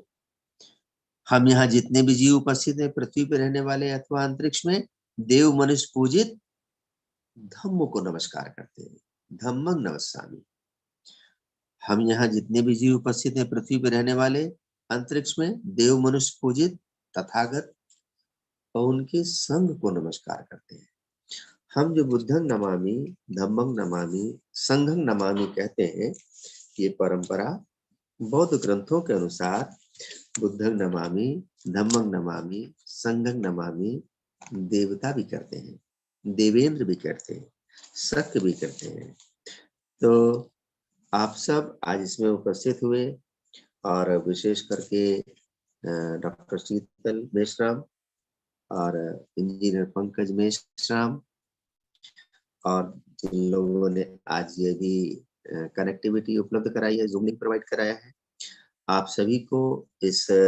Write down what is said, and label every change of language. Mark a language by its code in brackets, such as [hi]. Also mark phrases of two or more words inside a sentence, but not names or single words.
[hi] हम यहाँ जितने भी जीव उपस्थित हैं, पृथ्वी पर रहने वाले अथवा अंतरिक्ष में देव मनुष्य पूजित धम्म को नमस्कार करते हैं। [pi] धम्मं नमस्सामि। [hi] हम यहाँ जितने भी जीव उपस्थित हैं, पृथ्वी पर रहने वाले अंतरिक्ष में देव मनुष्य पूजित तथागत और उनके संघ को नमस्कार करते हैं। हम जो [pi] बुद्धं नमामि, धम्मं नमामि, संघं नमामि [hi] कहते हैं, ये परंपरा बौद्ध ग्रंथों के अनुसार [pi] बुद्धं नमामि, धम्मं नमामि, संघं नमामि [hi] देवता भी करते हैं, देवेंद्र भी करते हैं, शक्ति भी करते हैं। तो आप सब आज इसमें उपस्थित हुए और विशेष करके डॉक्टर शीतल मेश्राम और इंजीनियर पंकज मेश्राम और जिन लोगों ने आज ये भी कनेक्टिविटी उपलब्ध कराई है, [en] Zoom link provide [hi] कराया है, आप सभी को इस